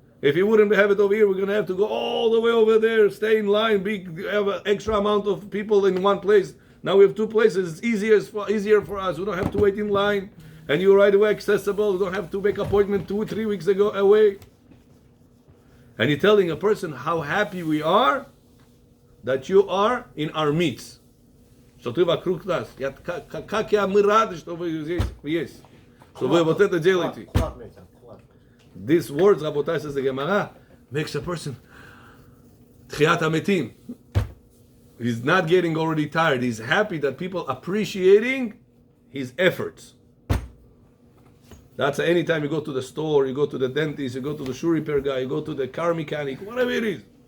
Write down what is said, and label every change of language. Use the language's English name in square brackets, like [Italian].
[English] If you wouldn't have it over here, we're going to have to go all the way over there, stay in line, have an extra amount of people in one place. Now we have 2 places. It's easier for us. We don't have to wait in line, and you're right away accessible. You don't have to make appointment 2 or 3 weeks away. And you're telling a person how happy we are that you are in our midst. [Russian] Что ты вокруг нас. Как мы рады, что вы здесь есть. Что вы вот это делаете. [English] These words, Rabotai, says the Gemara, makes a person Tchiyat HaMetim. He's not getting already tired. He's happy that people appreciating his efforts. That's anytime you go to the store, you go to the dentist, you go to the shoe repair guy, you go to the car mechanic, whatever it is.